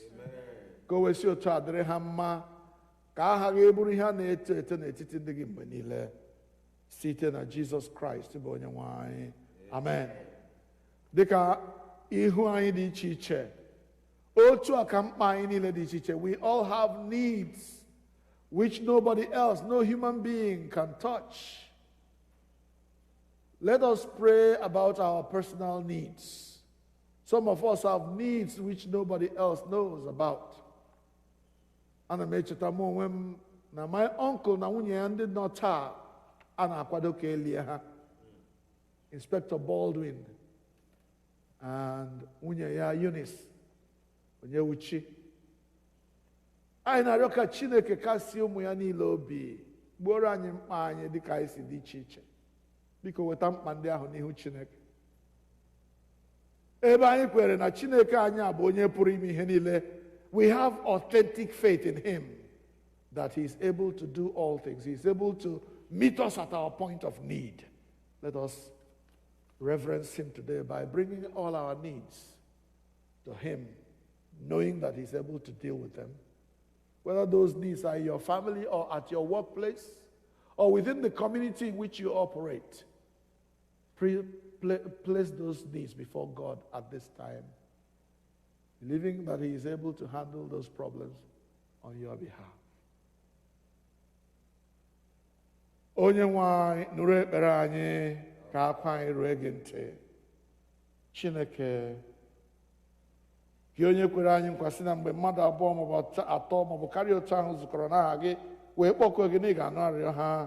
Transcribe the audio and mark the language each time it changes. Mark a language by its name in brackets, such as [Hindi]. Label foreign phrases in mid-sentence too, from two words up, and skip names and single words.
[Igbo] Ka o wesi otu a dịrị ha mma, ka aha gị bụrụ ihe a na-eto eto n'etiti ndị gị mgbe niile, site na Jizọs Kraịst bụ Onye-nwe anyị. Amen. Dịka ihu anyị dị iche iche, otu a ka mkpa anyị niile dị iche iche. [English] We all have needs which nobody else, no human being can touch. Let us pray about our personal needs. Some of us have needs which nobody else knows about. [Igbo] Ana m echeta m onwe m na [English] my uncle [Igbo] na nwunye ya ndị nọ taa a na-akwado ka elie ha, Inspector Baldwin and nwunye ya Eunice Onyewuchi. Anyị na-arịọ ka Chineke kasie ụmụ ya niile obi, gbuoro anyị mkpa anyị dịka anyị si dị iche iche. Biko weta mkpa ndị ahụ n'ihu Chineke. Ebe anyị kwere na Chineke anyị abụ onye pụrụ ime ihe niile, [English] we have authentic faith in him that he is able to do all things. He is able to meet us at our point of need. Let us reverence him today by bringing all our needs to him, knowing that he's able to deal with them. Whether those needs are in your family or at your workplace or within the community in which you operate, place those needs before God at this time, believing that he is able to handle those problems on your behalf. [Igbo] Onye-nwe anyị, nụrụ ekpere anyị, ka akwa anyị ruo gị ntị. Chineke, gị onye kwere anyị nkwa sị na mgbe mmadụ abụọ maọbụ atọ maọbụ karịa otu ahụ zukọrọ n'aha gị wee kpọkuo gị na ị ga-anụ arịrịọ ha.